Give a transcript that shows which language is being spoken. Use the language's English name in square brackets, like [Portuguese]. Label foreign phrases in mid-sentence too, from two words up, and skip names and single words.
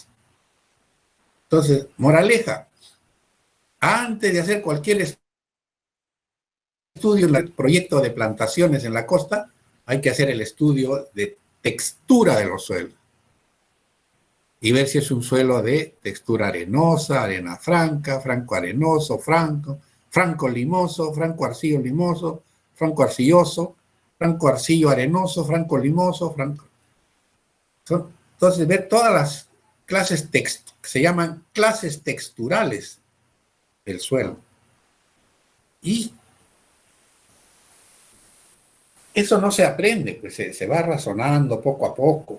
[Spanish] Entonces, moraleja, antes de hacer cualquier estudio en el proyecto de plantaciones en la costa, hay que hacer el estudio de textura de los suelos y ver si es un suelo de textura arenosa, arena franca, franco arenoso, franco limoso, franco arcillo limoso, franco arcilloso, franco arcillo arenoso, franco limoso, franco. Entonces, ver todas las clases que se llaman clases texturales del suelo. Y eso no se aprende, pues se va razonando poco a poco.